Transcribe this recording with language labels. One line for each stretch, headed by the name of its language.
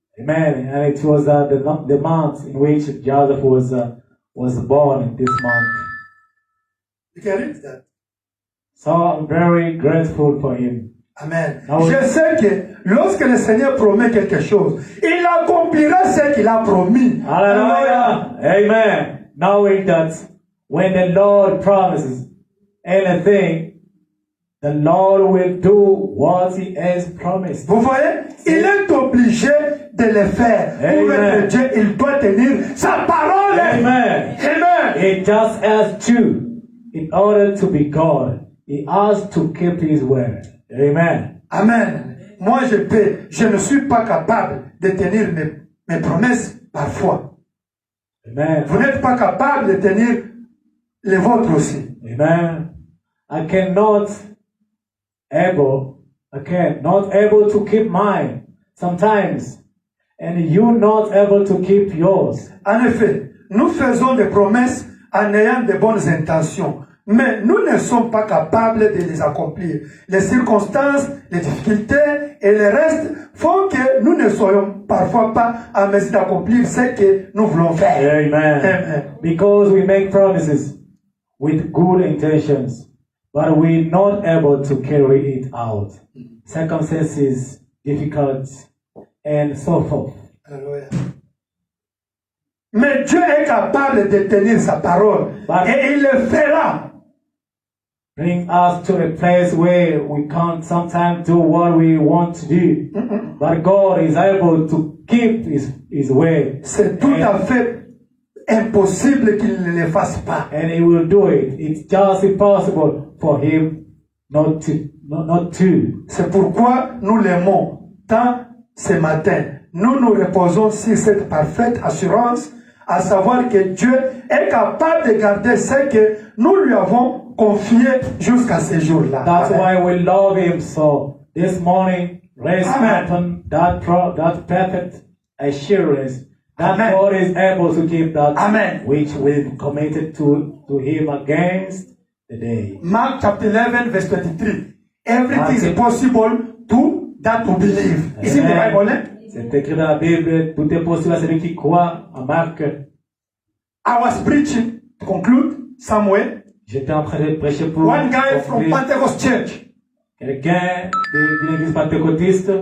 English: Amen. And it was the month in which Joseph was born this month. You can read that. So I'm very grateful for him. Amen.
French: Ah oui. Je sais que lorsque le Seigneur promet quelque chose, il accomplira ce qu'il a promis. Hallelujah. Amen.
English: Knowing that when the Lord promises anything, the Lord will do what he has promised.
French: Vous voyez, il est obligé de le faire. Pour Amen. être Dieu, il doit tenir sa parole. Amen. Amen.
English: It just as to, in order to be God, he has to keep his word. Amen. Amen.
French: Moi, je ne suis pas capable de tenir mes promesses parfois. Amen. Vous n'êtes pas capable de tenir les vôtres aussi. Amen.
English: I cannot able to keep mine sometimes, and you not able to keep yours.
French: En effet, nous faisons des promesses en ayant de bonnes intentions, mais nous ne sommes pas capables de les accomplir. Les circonstances, les difficultés et le reste font que nous ne soyons parfois pas en mesure d'accomplir ce que nous voulons faire. Amen. Amen.
English: Because we make promises with good intentions, but we're not able to carry it out. Circumstances, difficult, and so forth.
French: Alléluia. Mais Dieu est capable de tenir sa parole et il le fera.
English: Bring us to a place where we can't sometimes do what we want to do. But God is able to keep his way.
French: C'est tout à fait impossible qu'il ne le fasse pas.
English: And he will do it. It's just impossible for him not to.
French: C'est pourquoi nous l'aimons tant ce matin. Nous nous reposons sur cette parfaite assurance, à savoir que Dieu est capable de garder ce que nous lui avons confié jusqu'à ce jour-là.
English: That's Amen. why we love him so. This morning, rest Amen. upon that perfect assurance that Amen. God is able to keep that Amen. which we've committed to him against the day. Mark chapter 11 verse 23. Everything is possible to that who believe. Is it the Amen. Bible?
French: C'est écrit dans la Bible, tout est possible à celui qui croit. En Marc,
English: I was preaching, to conclude, somewhere.
French: j'étais en train de prêcher pour
English: One guy from Pentecost Church.
French: quelqu'un d'une église pentecôtiste.